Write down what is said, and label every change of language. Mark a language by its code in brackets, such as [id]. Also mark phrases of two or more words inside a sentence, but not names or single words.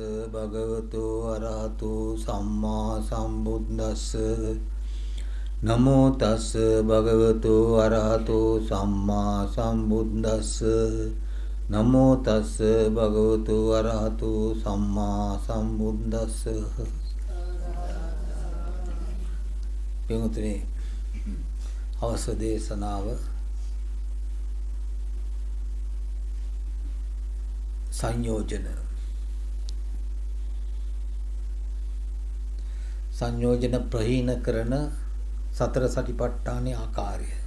[pi] භගවතු අරහතු සම්මා සම්බුද්දස්ස නමෝ තස්ස භගවතු අරහතු සම්මා සම්බුද්දස්ස නමෝ තස්ස භගවතු අරහතු සම්මා සම්බුද්දස්ස. [si] පින්වතුනි, අවස දේශනාව සංයෝජන ප්‍රහීන කරන සතර සතිපට්ඨානයේ ආකාරය